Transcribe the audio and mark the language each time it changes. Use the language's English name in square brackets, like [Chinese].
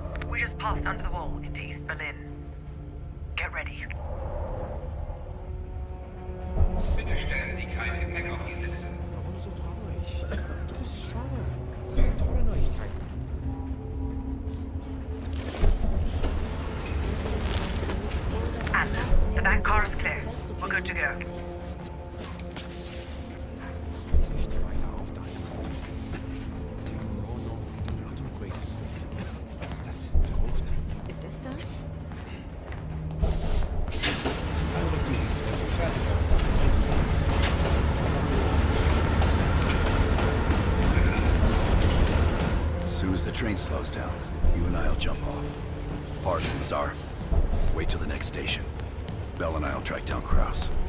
[English] We just passed under the wall into East Berlin. Get ready. [German] Bitte stellen Sie kein Gepäck auf die Sitze. Warum so traurig? Du bist schwanger. Das sind tolle Neuigkeiten. [English] And the back car is clear. We're good to go. [German] Nicht weiter auf deiner Seite. Sie haben nur noch den Atembrücken. Das ist verrückt. Ist es das? Also, du siehst wirklich fertig aus. [English] As soon as the train slows down, you and I'll jump off. Pardon, Lazar. Wait till the next station. Bell and I'll track down Kraus.